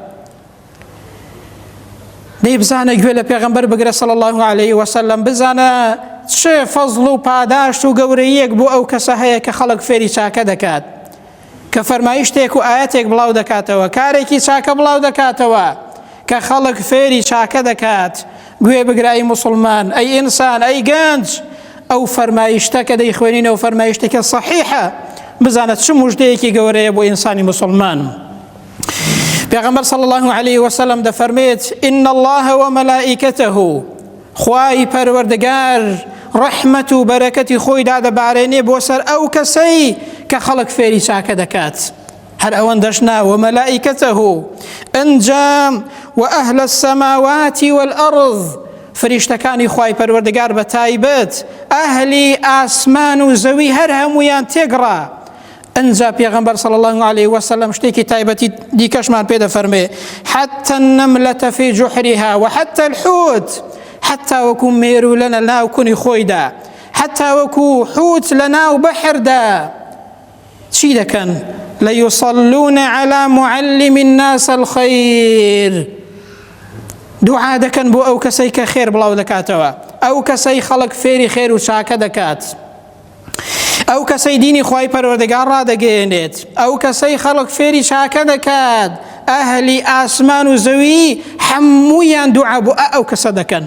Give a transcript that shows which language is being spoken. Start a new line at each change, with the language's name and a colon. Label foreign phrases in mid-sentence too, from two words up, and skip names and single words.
Central Kurdish: دەی بزانە گوێ لە پێغەمبەر بگرە
Arabic: صلی الله عليه وسلم،
Central Kurdish: بزانە چه فەزڵ و پاداشت و گەورەیەک بۆ ئەو کەسە هەیە کە خەڵک فێری چاکە دەکات، کە فەرمایشتێک و ئاەتێک بڵاو دەکاتەوە، کارێکی چاکە بڵاو دەکاتەوە، کە خەڵک فێری چاکە دەکات. گوێ بگرای مسلمان، ئەی ئینسان، ئەی گەنج، ئەو فەرمایشتە کە دەیخوێنینەوە فەرمایشتێکە صحیحە، بزانە چ موژدەیەکی گەورەیە بۆ ئینسانی مسلمان.
Arabic: پیغمبر صلی الله علیه وسلم دەفەرمێت إن الله وملائكته،
Central Kurdish: خوای پەروەردگار ڕەحمەت و بەرەکەتی خۆی دادەبارێنێ بۆ سەر ئەو کەسەی کە خەڵک فێری چاکە دەکات. هەر ئەوەندەش نا، وملائكته ئەنجام
Arabic: وأهل السماوات والأرض،
Central Kurdish: فریشتەکانی خوای پەروەردگار بە تایبەت ئەهلی ئاسمان و زەوی هەر هەمویان تێگڕا. ئەنجا پێغەمبەر
Arabic: صلی الله عليه وسلم
Central Kurdish: شتێکی تایبەتی دیکەشمان پێ دەفەرمێ،
Arabic: حتى النملة في جحرها وحتى الحوت،
Central Kurdish: حتى وەکو مێرو لە ناو کونی خۆیدا، حتى وەکو حوت لە ناو بەحردا چی دەکەن؟
Arabic: ليصلون على معلم الناس الخير،
Central Kurdish: دوعا دەکەن بۆ ئەو کەسەی کە خێر بڵاو دەکاتەوە، ئەو کەسەی خەڵک فێری خێر و چاکە دەکات، ئەو کەسەی دینی خوای پەروەردگار ڕادەگەیەنێت، ئەو کەسەی خەڵک فێری چاکە دەکات، ئەهلی ئاسمان و زەوی هەموویان دوعا بۆ ئەو کەسە دەکەن.